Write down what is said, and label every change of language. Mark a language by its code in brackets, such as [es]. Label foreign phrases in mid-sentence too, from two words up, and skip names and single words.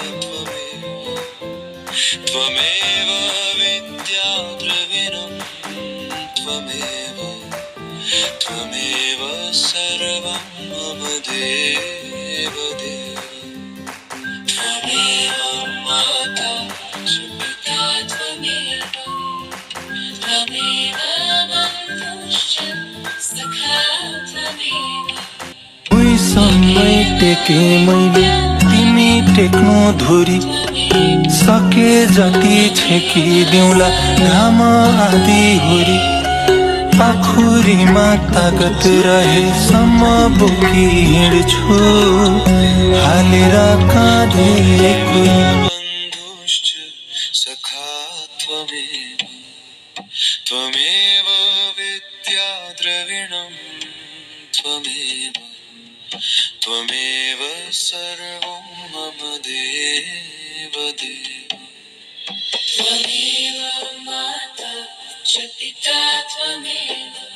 [sa] त्वमेव विद्या द्रविणं त्वमेव सर्वं मम देव त्वमेव माता च पिता त्वमेव बन्धुश्च सखा त्वमेव [ne] उही समय टेके मैले तिमी टेक्नु धुरी सके जति छेकिदेऊला घाम आदि हुरी पाखुरीमा तागत रहेसम्म बोकी हिँड्छु हालेर काँधेको [sa] बन्धुश्च सखा त्वमेव विद्या द्रविणं त्वमेव सर्वं मम देव त्वमेव माता च पिता त्वमेव